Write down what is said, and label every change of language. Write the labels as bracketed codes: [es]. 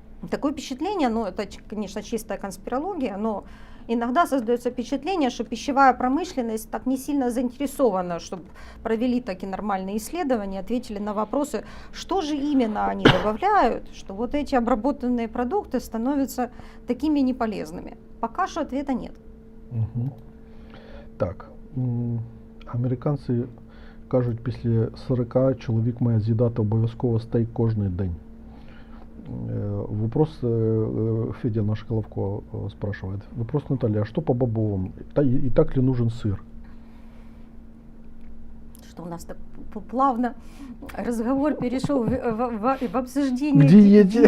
[ru] Такое впечатление, ну это, конечно, чистая конспирология, но иногда создается впечатление, что пищевая промышленность так не сильно заинтересована, чтобы провели такие нормальные исследования, ответили на вопросы, что же именно они добавляют, что вот эти обработанные продукты становятся такими неполезными. Пока что ответа нет. [uk] Так, американці кажуть, після 40 чоловік має з'їдати обов'язково стейк кожний день. [ru] Вопрос, Федя наш Головко спрашивает. Вопрос Наталья, а что по бобовым? И так ли нужен сыр? что у нас так плавно разговор перешел в обсуждение К диете.